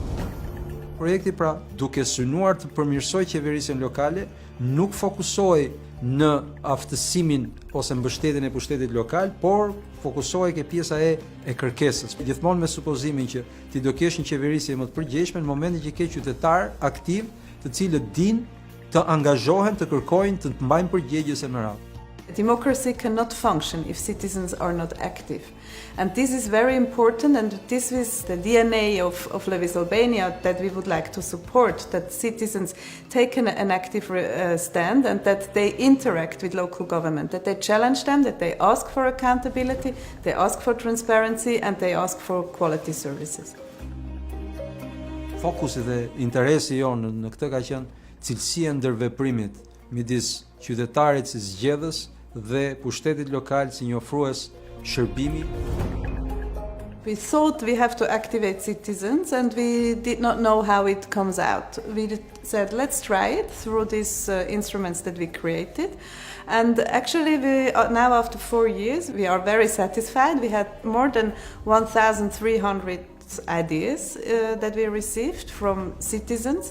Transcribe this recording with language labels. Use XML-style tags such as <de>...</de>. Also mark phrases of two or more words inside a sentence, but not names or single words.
<sq>Projekti pra, duke synuar të përmirësoj qeverisjen lokale, nuk fokusoi në aftësimin ose mbështetjen e pushtetit lokal, por fokusohej ke pjesa e kërkesës. Gjithmonë me supozimin që ti do kesh një qeverisje më të përgjegjshme në momentin që ke qytetar aktiv, të cilët dinë të angazhohen, të kërkojnë, të mbajnë përgjegjës e me radhë.</sq> <en>Democracy cannot function if citizens are not active. And this is very important, and this is the DNA of Leviz Albania that we would like to support, that citizens take an active stand and that they interact with local government, that they challenge them, that they ask for accountability, they ask for transparency, and they ask for quality services.</en> <sq>Fokusi dhe interesi jonë në këtë ka qenë cilësia ndërveprimit midis qytetarit si zgjedhës dhe pushtetit lokal si një ofrues shërbimi.</sq> <en>We thought we have to activate citizens and we did not know how it comes out. We said let's try it through these instruments that we created. And actually now after 4 years we are very satisfied. We had more than 1,300 ideas that we received from citizens.</en>